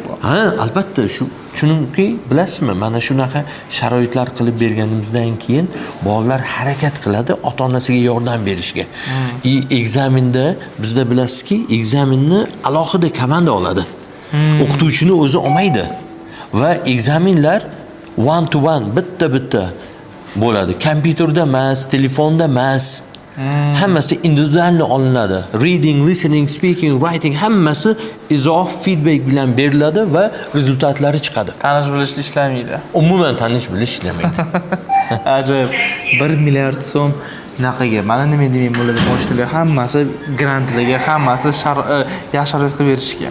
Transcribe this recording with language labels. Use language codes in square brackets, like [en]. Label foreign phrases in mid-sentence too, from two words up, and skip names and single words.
[uz] Albatta, chunki bilasizmi, mana shunaqa sharoitlar qilib berganimizdan keyin bolalar harakat qiladi ota-onasiga yordam berishga. Ekzamenda bizda bilasizki, ekzamenni alohida komanda oladi. O'qituvchini o'zi olmaydi. va ekzaminlar [en] one to one [uz] bitta bo'ladi. Kompyuterda emas, telefonda emas. Hammasi individual olinadi. [en] Reading, listening, speaking, writing [uz] hammasi izoh, feedback bilan beriladi va rezultatlari chiqadi. Tanish bilishli ishlamaydi. Umuman tanish bilish ishlamaydi. Ajoyib. 1 milliard so'm naqaga. Mana nima demayman bo'ladi boshida hammasi grantlarga, hammasi yaxshi sharoitga berishga.